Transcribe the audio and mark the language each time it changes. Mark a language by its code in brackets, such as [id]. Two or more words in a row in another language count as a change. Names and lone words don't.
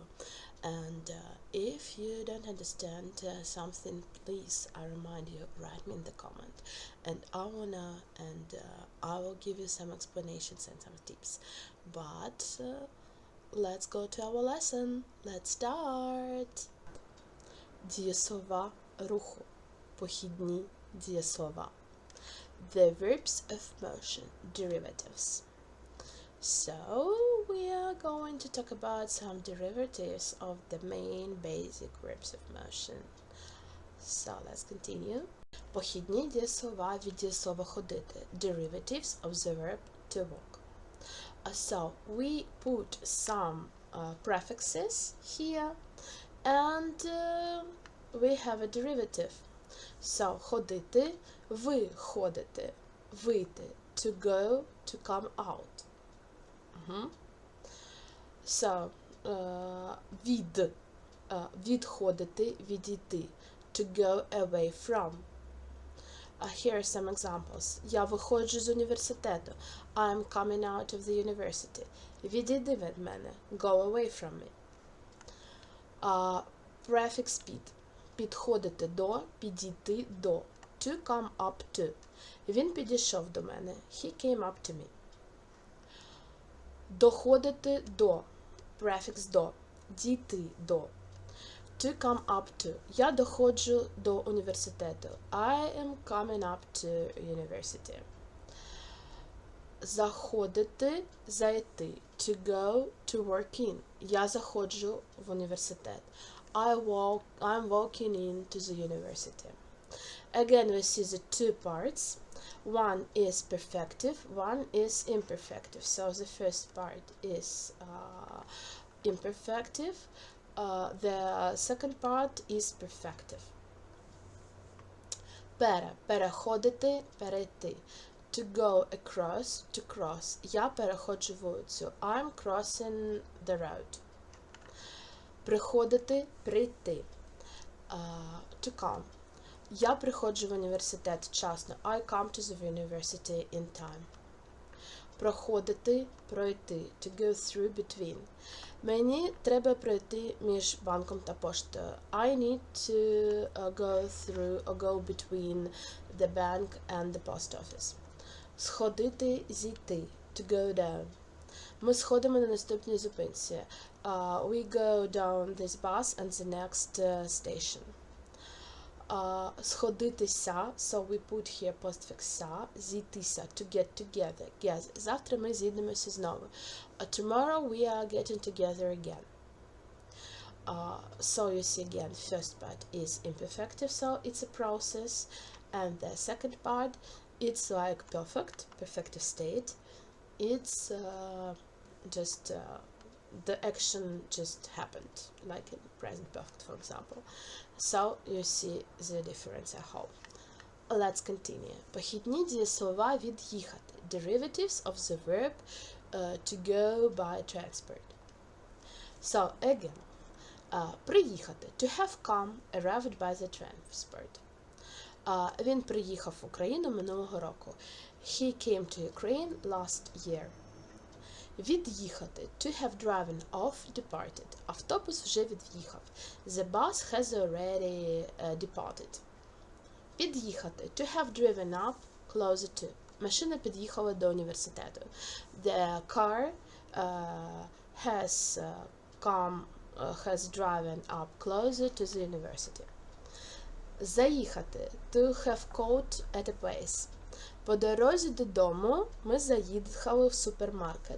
[en] And if you don't understand something, please, I remind you, write me in the comment. And I will give you some explanations and some tips. But let's go to our lesson. Let's start. [uk] Дієслова руху. Похідні дієслова. [en] The verbs of motion, derivatives. So we are going to talk about some derivatives of the main basic verbs of motion. So let's continue. [uk] Похідні дієслова від дієслова ходити. [en] Derivatives of the verb to walk. So we put some prefixes here and we have a derivative. So, [uk] ходити, ви ходите, вийти, [en] to go, to come out. So, [uk] відходити, відійти, [en] to go away from. Here are some examples. [uk] Я виходжу з університету. [en] I'm coming out of the university. [uk] Відійди від мене. [en] Go away from me. Prefix під. [uk] Підходити до, підійти до. [en] To come up to. [uk] Він підійшов до мене. [en] He came up to me. [uk] Доходити до. Prefix до. Дійти до. [en] To come up to. [uk] Я доходжу до університету. [en] I am coming up to university. [uk] Заходити, зайти. [en] To go, to work in. [uk] Я заходжу в університет. [en] I'm walking into the university. Again, we see the two parts. One is perfective, one is imperfective. So the first part is imperfective. The second part is perfective. [uk] Переходити, перейти. [en] To go across, to cross. [uk] Я переходжу вулицю. [en] I'm crossing the road. [uk] Приходити, прийти. [en] To come. [uk] Я приходжу в університет вчасно. [en] I come to the university in time. [uk] Проходити, пройти. [en] To go through between. [uk] Мені треба пройти між банком та поштою. [en] I need to go between the bank and the post office. [uk] Сходити, зійти. [en] To go down. [uk] Ми сходимо на наступній зупинці. [en] We go down this bus and the next station. Сходитися, so we put here postfix sa, зійтися, to get together. [uk] Завтра ми зійдемося знову. [en] Tomorrow we are getting together again. So you see again, first part is imperfective, so it's a process, and the second part, it's like perfective state. It's just the action just happened, like in present perfect, for example. So you see the difference, I hope. Let's continue. [uk] Похідні дієслова від їхати. [en] Derivatives of the verb to go by transport. So again, приїхати. To have come, arrived by the transport. [uk] Він приїхав в Україну минулого року. [en] He came to Ukraine last year. [uk] Від'їхати. [en] To have driven off, departed. [uk] Автобус вже від'їхав. [en] The bus has already departed. [uk] Під'їхати. [en] To have driven up, closer to. [uk] Машина під'їхала до університету. [en] The car has driven up closer to the university. [uk] Заїхати. [en] To have caught at a place. [uk] По дорозі додому ми заїхали в супермаркет.